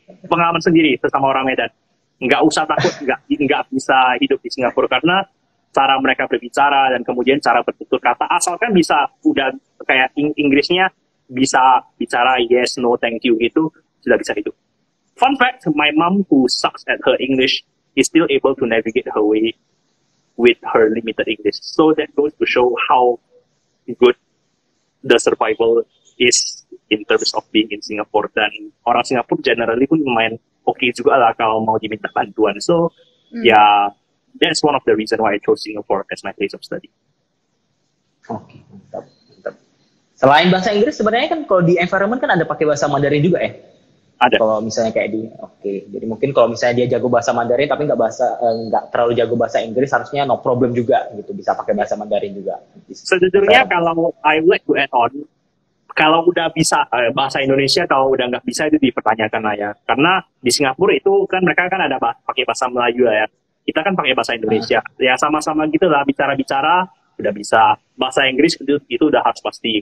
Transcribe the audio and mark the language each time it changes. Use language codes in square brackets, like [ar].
[id] pengalaman sendiri sesama orang Medan, nggak usah takut nggak bisa hidup di Singapura karena cara mereka berbicara dan kemudian cara bertutur kata, asalkan bisa udah kayak Inggrisnya bisa bicara [en] yes, no, thank you [id] gitu, sudah bisa hidup. [en] Fun fact, my mom who sucks at her English is still able to navigate her way with her limited English. So that goes to show how good the survival is in terms of being in Singapore. [id] Dan orang Singapura generally pun lumayan oke juga lah kalau mau diminta bantuan. [en] So yeah, that's one of the reason why I chose Singapore as my place of study. [id] Oke, mantap. Selain bahasa Inggris sebenarnya kan kalau di environment kan ada pakai bahasa Mandarin juga ya? Ada. Kalau misalnya kayak jadi mungkin kalau misalnya dia jago bahasa Mandarin tapi nggak terlalu jago bahasa Inggris, harusnya [en] no problem [id] juga gitu, bisa pakai bahasa Mandarin juga. Sejujurnya kalau [en] I would like to add on, [id] kalau udah bisa bahasa Indonesia, kalau udah nggak bisa itu dipertanyakan lah ya, karena di Singapura itu kan mereka kan ada pakai bahasa Melayu lah ya, kita kan pakai bahasa Indonesia, ya sama-sama gitu lah, bicara-bicara udah bisa, bahasa Inggris itu udah harus pasti.